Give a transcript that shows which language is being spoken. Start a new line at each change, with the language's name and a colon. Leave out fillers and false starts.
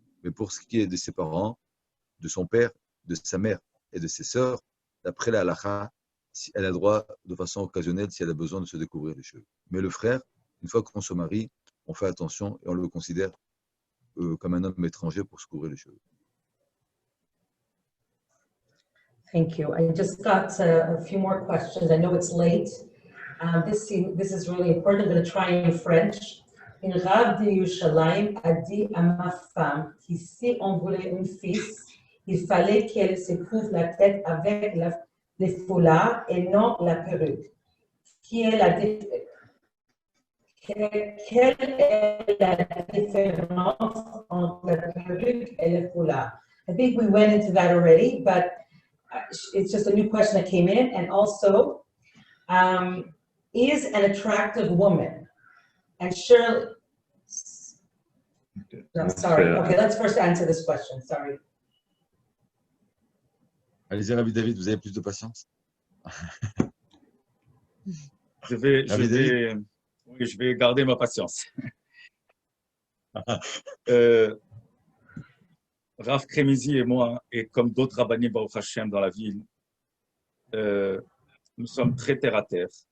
French: Mais pour ce qui est de ses parents, de son père, de sa mère et de ses sœurs, d'après la halakha, elle a le droit de façon occasionnelle si elle a besoin de se découvrir les cheveux. Mais le frère, une fois qu'on se marie, on fait attention et on le considère comme un homme étranger pour se couvrir les cheveux.
English: Thank you. I just got a few more questions. I know it's late. This is really important. I'm going to try in French.
French: Une rave de Yerushalayim a dit à ma femme que si on voulait un fils, il fallait qu'elle se couvre la tête avec les foulards et non la perruque. Quelle est la différence entre la perruque et le foulard?
English: I think we went into that already, but it's just a new question that came in. And also, is an attractive woman, and Shirley, I'm sorry. Okay, let's first answer this question. Sorry.
French: Allez-y, Rabbi David, vous avez plus de patience. Je vais garder ma patience. Rav Kremizi et moi, et comme d'autres rabbanim Baruch Hashem dans la ville, nous sommes très terre à terre.